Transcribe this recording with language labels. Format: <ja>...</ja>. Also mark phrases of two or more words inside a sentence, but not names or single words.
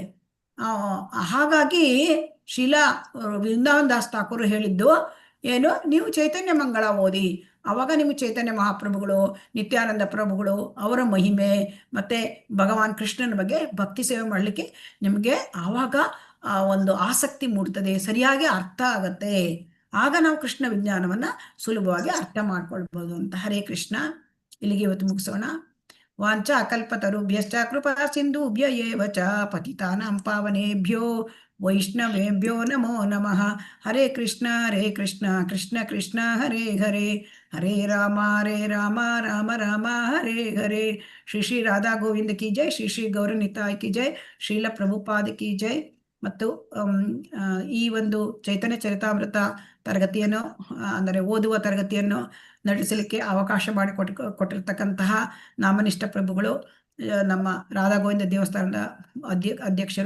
<kn>ಹಾಗಾಗಿ ಶೀಲಾ ವೃಂದಾವನ್ ದಾಸ್ ಠಾಕೂರ್ ಹೇಳಿದ್ದು ಏನು, ನೀವು ಚೈತನ್ಯ ಮಂಗಳ ಓದಿ, ಅವಾಗ ನಿಮ್ಗೆ ಚೈತನ್ಯ ಮಹಾಪ್ರಭುಗಳು, ನಿತ್ಯಾನಂದ ಪ್ರಭುಗಳು, ಅವರ ಮಹಿಮೆ ಮತ್ತೆ ಭಗವಾನ್ ಕೃಷ್ಣನ ಬಗ್ಗೆ ಭಕ್ತಿ ಸೇವೆ ಮಾಡಲಿಕ್ಕೆ ನಿಮಗೆ ಆವಾಗ ಒಂದು ಆಸಕ್ತಿ ಮೂಡ್ತದೆ, ಸರಿಯಾಗಿ ಅರ್ಥ ಆಗತ್ತೆ. ಆಗ ನಾವು ಕೃಷ್ಣ ವಿಜ್ಞಾನವನ್ನ ಸುಲಭವಾಗಿ ಅರ್ಥ ಮಾಡ್ಕೊಳ್ಬಹುದು ಅಂತ. ಹರೇ ಕೃಷ್ಣ. ಇಲ್ಲಿಗೆ ಇವತ್ತು ಮುಗಿಸೋಣ.</kn> <sa>ವಾಂಚಾ ಕಲ್ಪತರುಭ್ಯಶ್ಚ ಕೃಪಾ ಸಿಂಧುಭ್ಯ ಏವ ಚ ಪತಿತಾನಾಂ ಪಾವನೇಭ್ಯೋ ವೈಷ್ಣವೇಭ್ಯೋ ನಮೋ ನಮಃ. ಹರೇ ಕೃಷ್ಣ ಕೃಷ್ಣ ಕೃಷ್ಣ ಹರೇ ಹರೇ, ಹರೇ ರಾಮ ರಾಮ ರಾಮ ಹರೇ ಹರೇ.</sa> <hi>श्री श्री राधा गोविंद की जय, श्री श्री गौरनिताई की जय, श्रील प्रभुपाद की जय.</hi> <kn>ಮತ್ತು ಈ ಒಂದು ಚೈತನ್ಯ ಚರಿತಾಮೃತ ತರಗತಿಯನ್ನು ಅಂದರೆ ಓದುವ ತರಗತಿಯನ್ನು ನಡೆಸಲಿಕ್ಕೆ ಅವಕಾಶ ಮಾಡಿಕೊಟ್ಟಿರ್ತಕ್ಕಂತಹ ನಾಮನಿಷ್ಠ ಪ್ರಭುಗಳು, ನಮ್ಮ ರಾಧಾ ಗೋವಿಂದ ದೇವಸ್ಥಾನದ ಅಧ್ಯಕ್ಷರು.</kn>